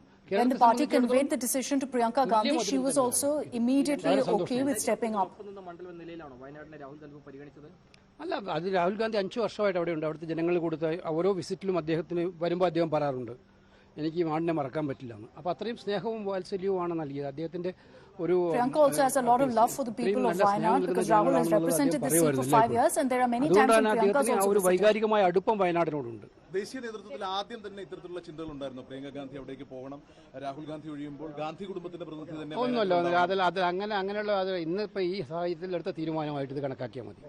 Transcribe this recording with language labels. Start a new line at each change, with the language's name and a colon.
English: When the party conveyed the decision to Priyanka Gandhi, she was also immediately okay with stepping up.
Malayalam: അല്ല, അത് രാഹുൽ ഗാന്ധി 5 വർഷമായിട്ട് അവിടെയുണ്ട്. അവിടുത്തെ ജനങ്ങൾ കൊടുത്ത ഓരോ വിസിറ്റിലും അദ്ദേഹത്തിന് വരുമ്പോൾ അദ്ദേഹം പറയാറുണ്ട്, എനിക്ക് ഈ നാടിനെ മറക്കാൻ പറ്റില്ല എന്ന്. അപ്പോൾ അത്രയും സ്നേഹവും വാത്സല്യവുമാണ് നൽകിയത്. അദ്ദേഹത്തിന്റെ ഒരു
English: Priyanka also has a lot of love for the people of Wayanad because Rahul has represented the seat for 5 years and there are many times when Priyanka has also
Malayalam: ഒരു വൈകാരികമായ അടുപ്പം വയനാടിനോടുണ്ട്. ദേശീയ നേതൃത്വത്തിൽ ആദ്യം തന്നെ ഇത്തരത്തിലുള്ള ചിന്തകൾ ഉണ്ടായിരുന്നു, പ്രിയങ്ക ഗാന്ധി അവിടേക്ക് പോകണം, രാഹുൽ ഗാന്ധി ഒഴിയുമ്പോൾ ഗാന്ധി കുടുംബത്തിന്റെ പ്രതിനിധി തന്നെ ഒന്നുമല്ല, അത് അങ്ങനെയുള്ള അത് ഇന്നിപ്പോ ഈ സാഹചര്യത്തിൽ എടുത്ത തീരുമാനമായിട്ട് ഇത് കണക്കാക്കിയാൽ മതി.